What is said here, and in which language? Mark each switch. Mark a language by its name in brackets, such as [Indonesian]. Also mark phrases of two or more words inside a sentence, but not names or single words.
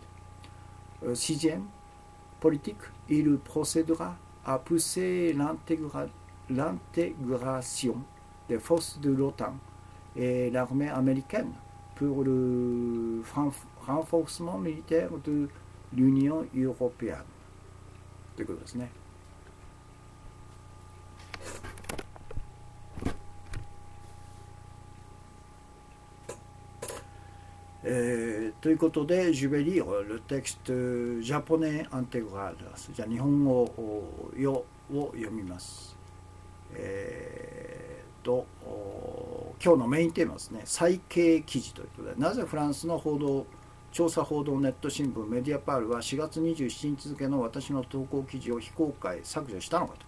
[French] Sixième, politique, il procédera à pousser l'intégration des forces de l'OTAN et l'armée américaine pour le renforcement militaire de l'Union européenne. [Japanese] ということですね。ということで、 [French] je vais lire le texte japonais intégral。 [Japanese] じゃあ日本語を読みます。今日のメインテーマですね。最慶記事ということで、なぜフランスの調査報道ネット新聞メディアパールは4月27日付の私の投稿記事を非公開削除したのかと。